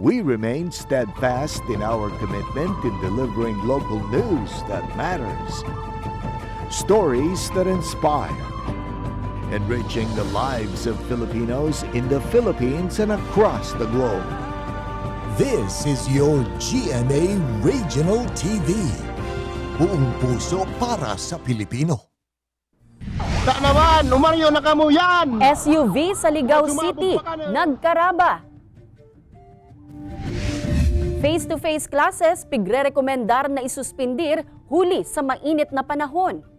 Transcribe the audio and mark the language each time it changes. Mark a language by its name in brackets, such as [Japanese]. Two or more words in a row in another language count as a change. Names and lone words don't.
[English] we remain steadfast in our commitment in delivering local news that matters. Stories that inspire. Enriching the lives of Filipinos in the Philippines and across the globe. This is your GMA Regional TV. [Filipino] Buong puso para sa Pilipino. [Bikol] Ta naman, umaryo na kamo yan! SUV sa Ligao City, nagkaraba. [English] Face-to-face classes, [Bikol] pigre-rekomendar na isuspindir huli sa mainit na panahon.